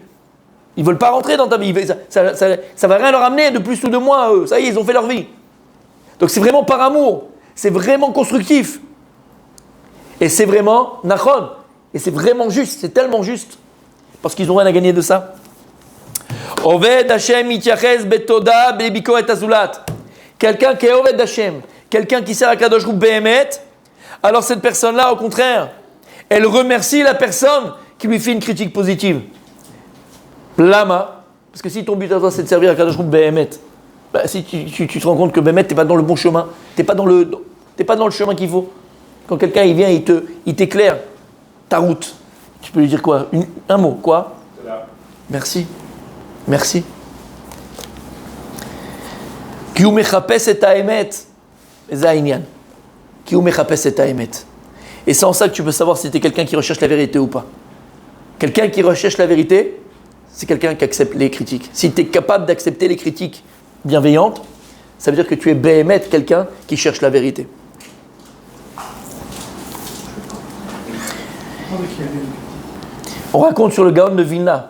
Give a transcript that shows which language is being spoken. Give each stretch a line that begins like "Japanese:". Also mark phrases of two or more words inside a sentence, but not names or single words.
French: Ils ne veulent pas rentrer dans ta vie. Ça ne va rien leur amener de plus ou de moins, eux. Ça y est, ils ont fait leur vie. Donc c'est vraiment par amour. C'est vraiment constructif. Et c'est vraiment nachon. Et c'est vraiment juste. C'est tellement juste. Parce qu'ils n'ont rien à gagner de ça.
Hebrew: Oved Hashem ityaches betoda bebikoret azulat.
French: Quelqu'un qui est
Hebrew: Oved Hashem,
French: quelqu'un qui sert à
Hebrew: Kadosh Hu Behemet,
French: alors cette personne-là, au contraire, elle remercie la personne qui lui fait une critique positive. Lama, parce que si ton but à toi c'est de servir à
Hebrew: Kadosh Hu Behemet,
French: bah, si tu te rends compte que Behemet, tu n'es pas dans le bon chemin, tu n'es pas dans le chemin qu'il faut. Quand quelqu'un il vient, il t'éclaire ta route, tu peux lui dire quoi? Un mot, quoi? Merci. Merci.
Hebrew: Ki hu mechapes et haemet, ze ha'inyan. Ki hu mechapes et haemet.
French: Et c'est en ça que tu peux savoir si tu es quelqu'un qui recherche la vérité ou pas. Quelqu'un qui recherche la vérité, c'est quelqu'un qui accepte les critiques. Si tu es capable d'accepter les critiques bienveillantes, ça veut dire que tu es béhémet, quelqu'un qui cherche la vérité. On raconte sur le Gaon de Vilna.